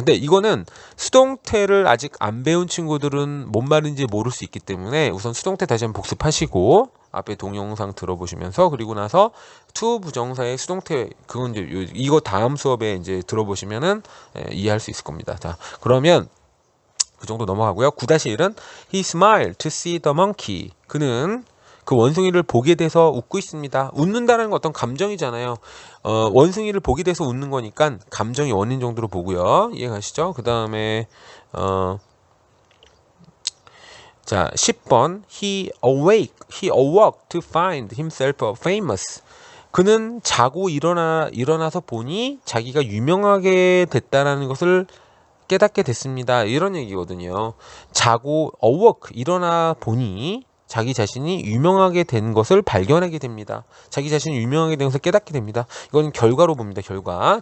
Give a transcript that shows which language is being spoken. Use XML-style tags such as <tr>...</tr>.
<ko>근데 이거는 수동태를 아직 안 배운 친구들은 뭔 말인지 모를 수 있기 때문에 우선 수동태 다시 한번 복습하시고 앞에 동영상 들어보시면서 그리고 나서 to 부정사의 수동태 그건 이제 이거 다음 수업에 이제 들어보시면은 이해할 수 있을 겁니다. 자, 그러면 그 정도 넘어가고요.</ko> <en>9-1은 He smiled to see the monkey.</en> <ko>그는 그 원숭이를 보게 돼서 웃고 있습니다. 웃는다는 건 어떤 감정이잖아요. 원숭이를 보게 돼서 웃는 거니까 감정이 원인 정도로 보고요. 이해가시죠? 그 다음에 자 10번</ko> <en>He awoke to find himself famous.</en> <ko>그는 자고 일어나서 보니 자기가 유명하게 됐다라는 것을 깨닫게 됐습니다. 이런 얘기거든요. 자고 awoke 일어나 보니 자기 자신이 유명하게 된 것을 발견하게 됩니다. 자기 자신이 유명하게 된 것을 깨닫게 됩니다. 이건 결과로 봅니다. 결과.</ko>